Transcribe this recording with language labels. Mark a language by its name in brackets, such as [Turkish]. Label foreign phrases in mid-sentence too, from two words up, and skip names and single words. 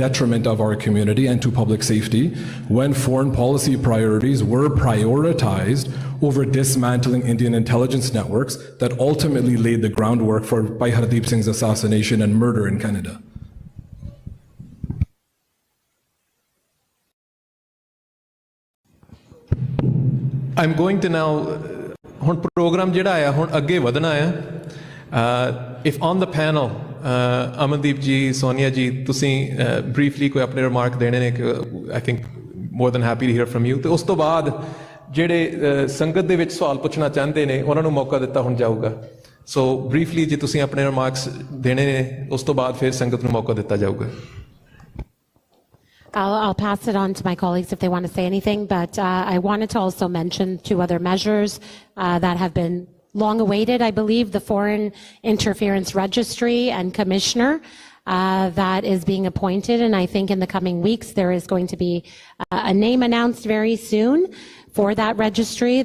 [English] detriment of our community and to public safety when foreign policy priorities were prioritized over dismantling Indian intelligence networks that ultimately laid the groundwork for Bhai Hardeep Singh's assassination and murder in Canada. I'm going to now, [Punjabi] ਹੁਣ program ਜਿਹੜਾ ਆਇਆ ਹੁਣ ਅੱਗੇ ਵਧਣਾ ਹੈ. [English] If on the panel, [Punjabi] Amandeep ji, Sonia ji, ਤੁਸੀਂ briefly ਕੋਈ ਆਪਣੇ remark ਦੇਣੇ ਨੇ, [English] I think more than happy to hear from you. [Punjabi] ਤੇ ਉਸ ਤੋਂ ਬਾਅਦ ਜਿਹੜੇ ਸੰਗਤ ਦੇ ਵਿੱਚ ਸਵਾਲ ਪੁੱਛਣਾ ਚਾਹੁੰਦੇ ਨੇ ਉਹਨਾਂ ਨੂੰ ਮੌਕਾ ਦਿੱਤਾ ਹੁਣ ਜਾਊਗਾ. [English] So briefly [Punjabi] ਜੇ ਤੁਸੀਂ ਆਪਣੇ remarks ਦੇਣੇ ਨੇ ਉਸ ਤੋਂ ਬਾਅਦ ਫਿਰ ਸੰਗਤ ਨੂੰ ਮੌਕਾ ਦਿੱਤਾ ਜਾਊਗਾ. [English] I'll pass it on to my colleagues if they want to say anything, but I wanted to also mention 2 other measures that have been long awaited. I believe the Foreign Interference Registry and Commissioner that is being appointed, and I think in the coming weeks there is going to be a name announced very soon for that registry.